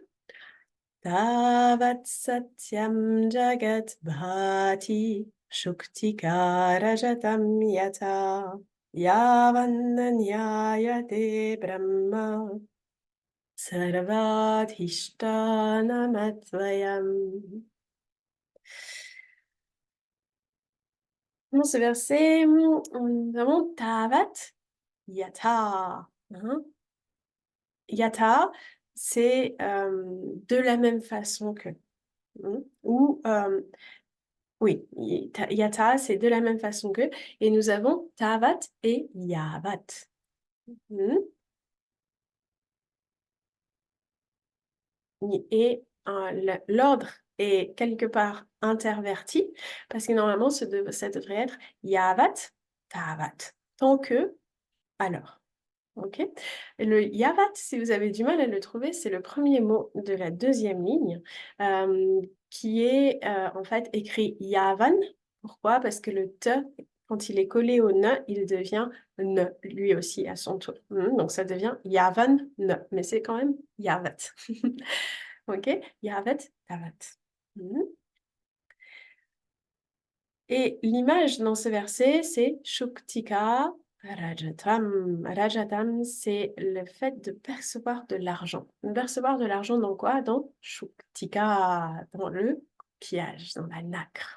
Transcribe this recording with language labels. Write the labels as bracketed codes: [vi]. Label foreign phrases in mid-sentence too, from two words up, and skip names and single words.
[sa] तावत् सत्यं जगत् भाति. शुक्तिका रजतं यथा. यावन्नन्यायते ब्रह्म. सर्वाधिष्ठानमद्वयम्. [fr] Dans ce verset, nous avons [sa] तावत् यथा. [fr] Hein. Yata, c'est de la même façon que. Ou Oui, yata, c'est de la même façon que. Et nous avons tavat et yavat. Hmm. Et l'ordre est quelque part interverti, parce que normalement, ça devrait être [sa] यावत्, तावत्. [fr] Tant que, alors. Ok. Et le yavat, si vous avez du mal à le trouver, c'est le premier mot de la deuxième ligne, qui est en fait écrit yavan. Pourquoi? Parce que le te, quand il est collé au ne, il devient ne, lui aussi à son tour. Donc ça devient yavan ne, mais c'est quand même yavat. Ok? [sa] यावत्, तावत्. [fr] Et l'image dans ce verset, c'est [sa] शुक्तिका रजतम्. [fr] Rajatam, c'est le fait de percevoir de l'argent. De percevoir de l'argent dans quoi? Dans Shuktika, dans le coquillage, dans la nacre.